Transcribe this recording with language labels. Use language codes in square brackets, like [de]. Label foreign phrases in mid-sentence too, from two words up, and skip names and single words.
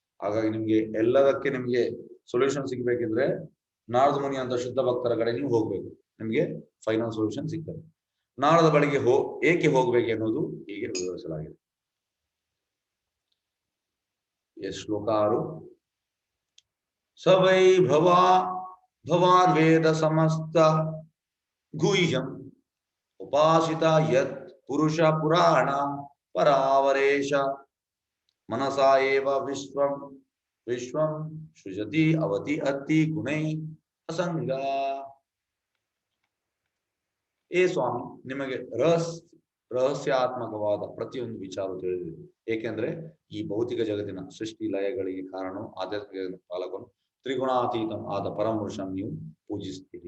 [kn] ಹಾಗಾಗಿ ನಿಮ್ಗೆ ಎಲ್ಲದಕ್ಕೆ ನಿಮ್ಗೆ ಸೊಲ್ಯೂಷನ್ ಸಿಗ್ಬೇಕಿದ್ರೆ ನಾರದ ಮುನಿ ಅಂತ ಶುದ್ಧ ಭಕ್ತರ ಕಡೆ ನೀವು ಹೋಗ್ಬೇಕು, ನಿಮ್ಗೆ [en] final solution [kn] ಸಿಗ್ತದೆ. ನಾರದ ಬಳಿಗೆ ಏಕೆ ಹೋಗ್ಬೇಕು ಎನ್ನುವುದು ಹೀಗೆ ವಿವರಿಸಲಾಗಿದೆ. ಶ್ಲೋಕ 6. [sa] ಸವೈ ಭವಾನ್ ವೇದ ಸಮಸ್ತ ಗುಹ್ಯಂ ಉಪಾಸಿತ ಯತ್ ಪುರುಷ ಪುರಾಣ ಪರಾವರೇಶ ಮನಸಾ ಏವ ವಿಶ್ವಂ ಸೃಜತಿ ಅವತಿ ಅತಿ ಗುಣೈ ಅಸಂಗ. [kn] ಏ ಸ್ವಾಮಿ, ನಿಮಗೆ ರಹಸ್ಯಾತ್ಮಕವಾದ ಪ್ರತಿಯೊಂದು ವಿಚಾರ ತಿಳಿದಿದೆ. ಏಕೆಂದ್ರೆ ಈ ಭೌತಿಕ ಜಗತ್ತಿನ ಸೃಷ್ಟಿ ಲಯಗಳಿಗೆ ಕಾರಣ ಆಧ್ಯಾತ್ಮಿಕ ಪಾಲಕನು ತ್ರಿಗುಣಾತೀತ ಆದ ಪರಮಪುರುಷನ ನೀವು ಪೂಜಿಸ್ತೀರಿ.